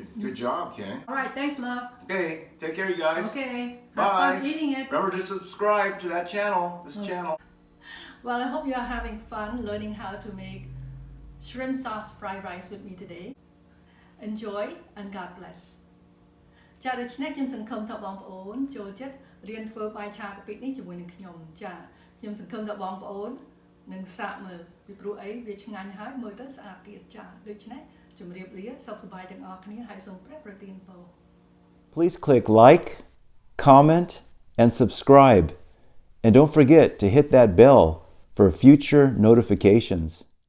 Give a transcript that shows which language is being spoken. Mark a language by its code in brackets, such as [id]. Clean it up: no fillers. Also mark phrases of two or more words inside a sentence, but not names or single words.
[en] Good job, King. All right, thanks, love. Okay, take care, you guys. Okay. Bye. Have fun eating it. Remember to subscribe to that channel, this channel. Well, I hope you are having fun learning how to make shrimp sauce fried rice with me today. Enjoy and God bless. [km] ចាដូច្នេះខ្ញុំសង្ឃឹមថាបងប្អូនចូលចិត្តរៀនធ្វើបាយឆាកាពិនេះជាមួយនឹងខ្ញុំចាខ្ញុំសង្ឃឹមថាបងប្អូននឹងសាកមើលពីព្រោះអីវាឆ្ងាញ់ហើយមើលទៅស្អាតទៀតចាដូច្នេះជម្រាបលាសុខសប្បាយទាំងអស់គ្នាហើយសូមព្រះប្រទានពរ [en] Please click like, comment, and subscribe. And don't forget to hit that bell for future notifications.